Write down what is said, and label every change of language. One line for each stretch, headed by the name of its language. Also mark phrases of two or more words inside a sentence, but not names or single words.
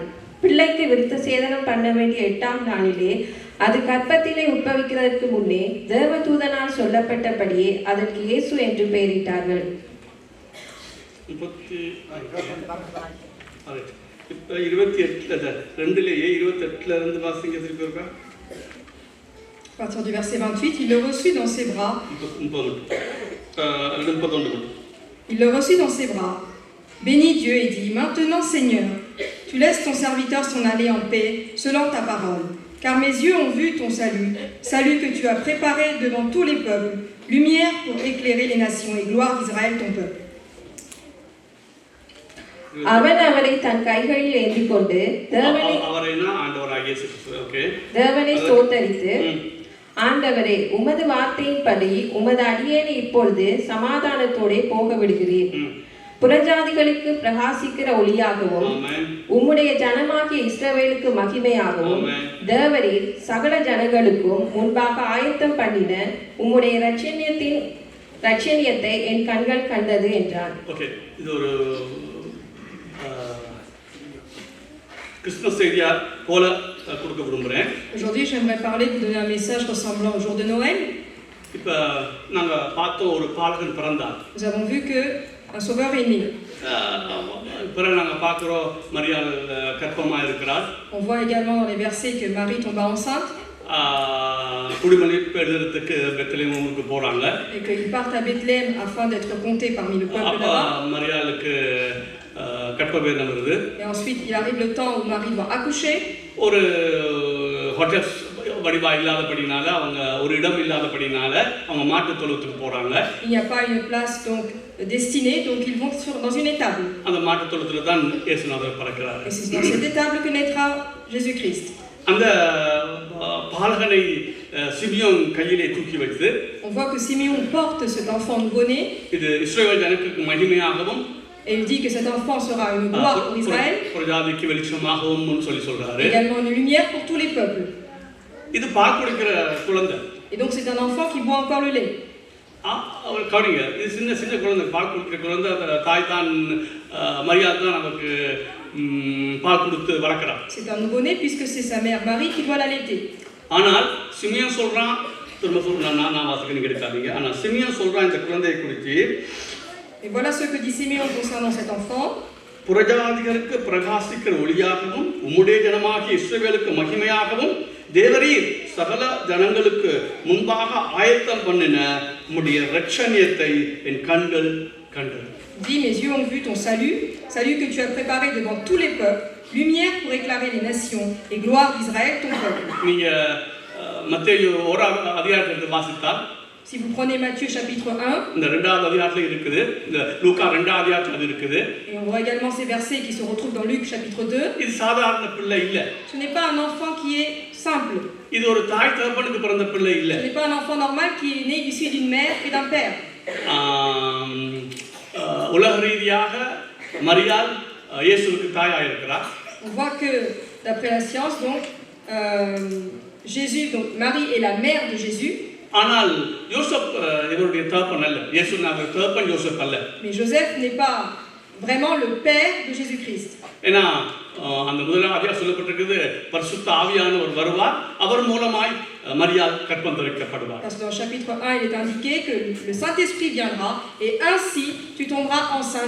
Tamil: பிள்ளைக்கு விருத்த சேதனம் பண்ண வேண்டிய 8ஆம் நாளிலே அது கர்ப்பத்திலே உட்பவிக்கிறதற்கு முன்னே தேவதூதனால் சொல்லப்பட்டபடியே அதற்கு இயேசு என்று பெயரிட்டார்கள். 28 வாசிங்க திருப்பி இருக்கா.
French: À partir du verset 28, il le reçut dans ses bras. Il le reçut dans ses bras, bénit Dieu et dit: Maintenant, Seigneur, tu laisses ton serviteur s'en aller en paix, selon ta parole. Car mes yeux ont vu ton salut, salut que tu as préparé devant tous les peuples, lumière pour éclairer les nations et gloire d'Israël ton peuple.
Tamil: அவன் அவரை தன் கைகளில் ஏந்தி கொண்டு தேவனை ஸ்தோத்தரித்து, ஆண்டவரே, உமது வார்த்தையின்படி உமது அடியேனை இப்பொழுது சமாதானத்தோடே போக விடுகிறீர். புறஜாதிகளுக்கு பிரகாசிக்கிற ஒளியாகவும் உம்முடைய ஜனமாகிய இஸ்ரவேலுக்கு மகிமையாகவும் தேவரீர் சகல ஜனங்களுக்கும் முன்பாக ஆயத்தம் பண்ணின உம்முடைய இரட்சணியத்தை என் கண்கள் கண்டது என்றான். இது ஒரு கிறிஸ்துமஸ் செய்தியா போல கொடுக்க விரும்புகிறேன்.
French: Aujourd'hui, j'aimerais parler de donner un message ressemblant au jour de Noël.
Tamil: இப்போ நாங்க பார்த்தோம், ஒரு பாலகன் பிறந்தார்.
French: Nous avons vu que un sauveur est né.
Tamil: பிறகு நாங்க பார்க்கிறோம் மரியாள் கர்ப்பமா இருக்கிறார்.
French: On voit également dans les versets que Marie tomba enceinte.
Tamil: குடிமதிப்படுத்துறதுக்கு பெத்லகேம் ஊருக்கு போறாங்க.
French: Et qu'ils partent à Bethléem afin d'être comptés parmi le peuple là-bas.
Tamil: மரியாளுக்கு கர்ப்பவேதம் வருது.
French: Et ensuite, il arrive le temps où Marie doit accoucher.
Tamil: ஒரு ஹோட்டல் வடிவா இல்லாதபடினால அவங்க ஒரு இடம் இல்லாதபடினால அவங்க மாட்டு தொழுவத்துக்கு போறாங்க.
French: Il n'y a pas une place donc destinée, donc ils vont dans une étable.
Tamil: அந்த மாட்டு தொழுவத்துல தான் இயேசுநாதர் பிறக்கிறார்.
French: Et c'est dans cette étable que naîtra Jésus-Christ.
Tamil: அந்த பாலகனை சிமியோன் கையிலே தூக்கி வைத்து
French: On voit que Siméon porte cet enfant nouveau-né
Tamil: இது இஸ்ரவேல் ஜனங்களுக்கு மகிமையாகவும்
French: et il dit que cet enfant sera une gloire pour Israël,
Tamil: பிரஜாதிக்கு வெளிச்சமாகவும் சொல்லி சொல்றாரு.
French: également une lumière pour tous les peuples.
Tamil: இது பால் குடிக்கிற குழந்தை.
French: Et donc c'est un enfant qui boit encore le lait.
Tamil: அவர் கவனிங்க, இது சின்ன சின்ன குழந்தை, பால் குடிக்கிற குழந்தை. தாய் தான் மரியாதை தான் நமக்கு பால் கொடுத்து வளர்க்குறான்.
French: C'est un nouveau-né puisque c'est sa mère Marie qui doit l'allaiter.
Tamil: ஆனால் சிமியோன் சொல்றான், திரும்ப சொல்றேன், நான் வாசிக்க எடுக்காதீங்க. ஆனால் சிமியோன் சொல்றான் இந்த குழந்தையை குறித்து.
French: Et voilà ce que dit Siméon concernant cet enfant.
Tamil: புரஜாதிகளுக்கு பிரகாசிக்கிற ஒளியாகவும் உம்முடைய ஜனமாகிய இஸ்ரவேலுக்கு மகிமையாகவும் தேவரீர் சகல ஜனங்களுக்கு முன்பாக ஆயத்தம் பண்ணின உம்முடைய இரட்சணியத்தை என் கண்கள் கண்டது.
French: Dis, mes yeux ont vu ton salut, salut que tu as préparé devant tous les peuples, lumière pour éclairer les nations et gloire d'Israël ton peuple.
Tamil: நீங்க மத்தேயு 1 அதிகாரத்தை வாசித்தால்,
French: Si vous prenez Matthieu chapitre 1,
Tamil: இந்த 2வது அதிகாரத்துல இருக்குது, இந்த லூக்கா 2வது அதிகாரத்துல அது இருக்குது.
French: et on voit également ces versets qui se retrouvent dans Luc chapitre 2,
Tamil: இது சாதாரண பிள்ளை இல்ல.
French: ce n'est pas un enfant qui est simple.
Tamil: இது ஒரு தாய் தகப்பனுக்கு பிறந்த பிள்ளை இல்ல.
French: Ce n'est pas un enfant normal qui est né issu d'une mère et d'un père.
Tamil: உலக ரீதியாக மரியாள் இயேசுவுக்கு தாயாக இருக்கிறார்.
French: On voit que d'après la science, donc Jésus, donc Marie est la mère de Jésus.
Tamil: ஆனால் யோசப் இவருடைய தகப்பன் அல்ல. இயேசுவின் தகப்பன் யோசப் அல்ல.
French: Mais Joseph n'est pas vraiment le père de Jésus-Christ.
Tamil: ஏன்னா அந்த முதலாம் அதிகாரம் சொல்லப்பட்டிருக்குது, பரிசுத்த ஆவியானவர் வருவார், அவர் மூலமாய் மரியாள் கற்பம் தரிக்கப்படுவார்.
French: Parce que dans le chapitre 1, il est indiqué que le Saint-Esprit viendra et ainsi tu tomberas enceinte.